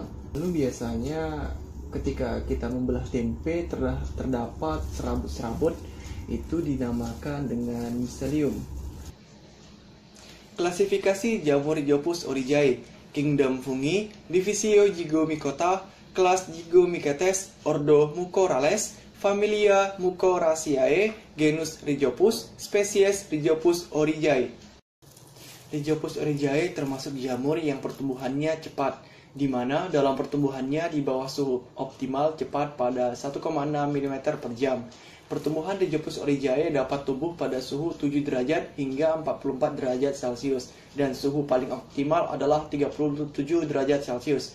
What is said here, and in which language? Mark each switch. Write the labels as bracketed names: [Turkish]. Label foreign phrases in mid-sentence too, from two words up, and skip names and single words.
[Indonesian] Lalu biasanya ketika kita membelah tempe terdapat serabut-serabut, itu dinamakan dengan miselium. Klasifikasi jamur Rhizophus oryzae, Kingdom Fungi, Divisio Zygomicota, kelas Zygomycetes, Ordo Mucorales, Familia Mucoraceae, genus Rhizophus, spesies Rhizophus oryzae. Rhizophus oryzae termasuk jamur yang pertumbuhannya cepat, di mana dalam pertumbuhannya di bawah suhu optimal cepat pada 1,6 mm per jam. Pertumbuhan Rhizophus oryzae dapat tumbuh pada suhu 7 derajat hingga 44 derajat Celcius, dan suhu paling optimal adalah 37 derajat Celcius.